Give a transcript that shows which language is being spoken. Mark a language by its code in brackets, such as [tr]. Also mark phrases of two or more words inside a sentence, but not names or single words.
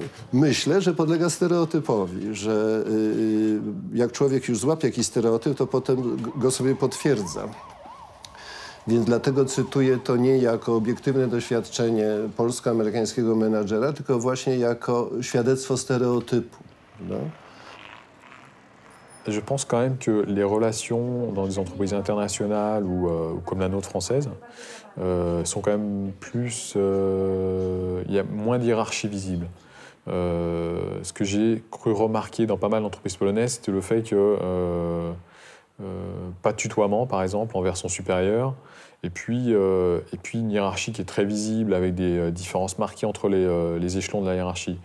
[pl] Myślę, że podlega stereotypowi, że jak człowiek już złapie jakiś stereotyp, to potem go sobie potwierdza. Więc dlatego cytuję to nie jako obiektywne doświadczenie polsko-amerykańskiego menadżera, tylko właśnie jako świadectwo stereotypu. No? [fr] Je pense quand même que les relations dans des entreprises internationales ou comme la nôtre française sont quand même plus... Il y a moins de hiérarchie visible. Ce que j'ai cru remarquer dans pas mal d'entreprises polonaises, c'était le fait que pas de tutoiement, par exemple, envers son supérieur, et puis une hiérarchie qui est très visible avec des différences marquées entre les échelons de la hiérarchie.